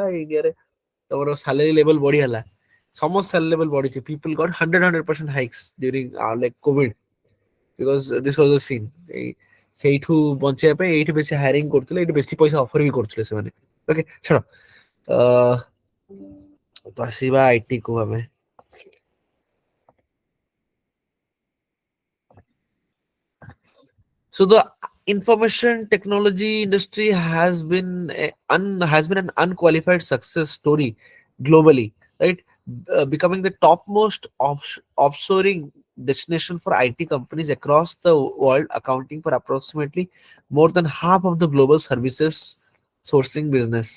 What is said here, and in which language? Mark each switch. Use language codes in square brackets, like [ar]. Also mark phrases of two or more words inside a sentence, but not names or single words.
[or] ଇଣ୍ଡିଆରେ ତମର [en] salary level [or] ବଢିଗଲା, ସମସ୍ତ [en] salary level [or] ବଢିଛି। [en] people got 100% hikes during like COVID because this was the scene। [or] ସେଇଠୁ ବଞ୍ଚିବା ପାଇଁ ଏଇଠି ବେଶୀ ହାୟରିଂ କରୁଥିଲେ, ଏଇଠି ବେଶୀ ପଇସା ଅଫର ବି କରୁଥିଲେ ସେମାନେ। ଓକେ ଛାଡ, ତ ଆସିବା ଆଇଟି କୁ ଆମେ। [en] So the information technology industry has been an unqualified success story globally, right? Becoming the topmost offshoring destination for IT companies across the world, accounting for approximately more than half of the global services sourcing business.